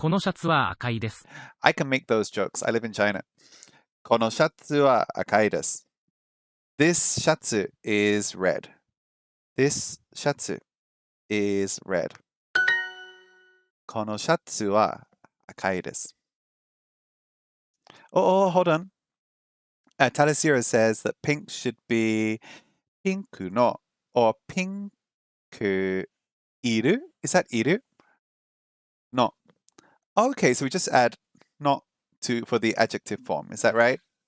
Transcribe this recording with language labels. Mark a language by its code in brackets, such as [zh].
[ja] このシャツは赤いです。 [en] I can make those jokes. I live in China. [ja] このシャツは赤いです. [en] This シャツ is red. This シャツ is red. [ja] このシャツは赤いです. [en] Oh, hold on. Talasira says that pink should be ピンクの or ピンクいる? Is that いる?No. Okay, so we just add not to for the adjective form. Is that right?